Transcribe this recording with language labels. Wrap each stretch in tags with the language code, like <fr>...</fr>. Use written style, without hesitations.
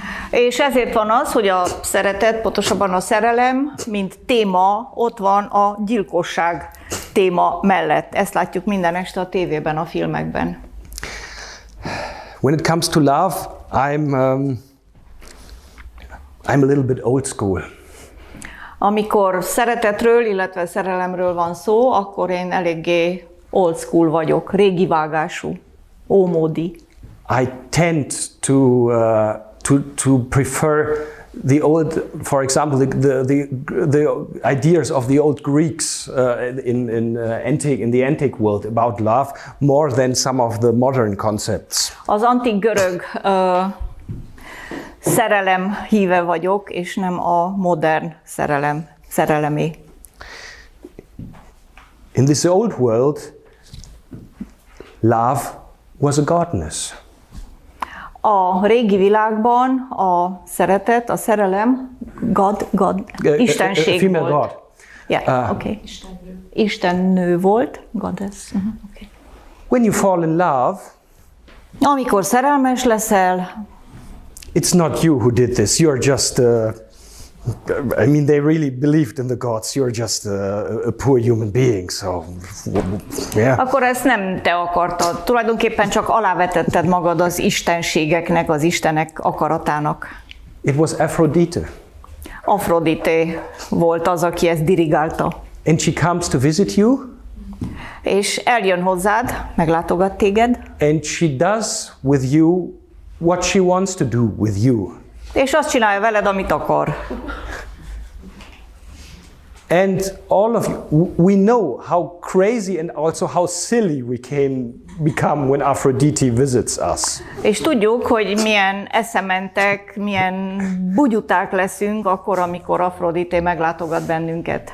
<hu>És ezért van az, hogy a szeretet, pontosabban a szerelem, mint téma, ott van a gyilkosság téma mellett. Ezt látjuk minden este a tévében, a filmekben.</hu> <en>When it comes to love, I'm a little bit old school.</en> <hu>Amikor szeretetről, illetve szerelemről van szó, akkor én eléggé old school vagyok, régi vágású, ómódi.</hu> <en>I tend to prefer the old, for example, the ideas of the old Greeks in the antique world about love more than some of the modern concepts.</en> <hu>Az antik görög szerelem híve vagyok, és nem a modern szerelemé.</hu> <en>In this old world, love was a godness.</en> <hu>A régi világban a szeretet, a szerelem, istenség volt.</hu> <en>God. Yeah, okay.</en> <hu>Istennő volt,</hu> <en>goddess. Okay. When you fall in love,</en> <hu>amikor szerelmes leszel,</hu> <en>it's not you who did this. You're just I mean, they really believed in the gods. You're just a poor human being, so yeah.</en> <hu>Akkor ezt nem te akartad. Tulajdonképpen csak alávetetted magad az istenségeknek, az istenek akaratának.</hu> <en>It was Aphrodite.</en> <hu>Afrodite volt az, aki ezt dirigálta.</hu> <en>And she comes to visit you.</en> <hu>És eljön hozzád, meglátogat téged.</hu> <en>And she does with you what she wants to do with you.</en> <hu>És azt csinálja veled, amit akar.</hu> <en>And all of you, we know how crazy and also how silly we can become when Aphrodite visits us.</en> <hu>És tudjuk, hogy milyen eszementek, milyen bugyuták leszünk akkor, amikor Afrodite meglátogat bennünket.</hu>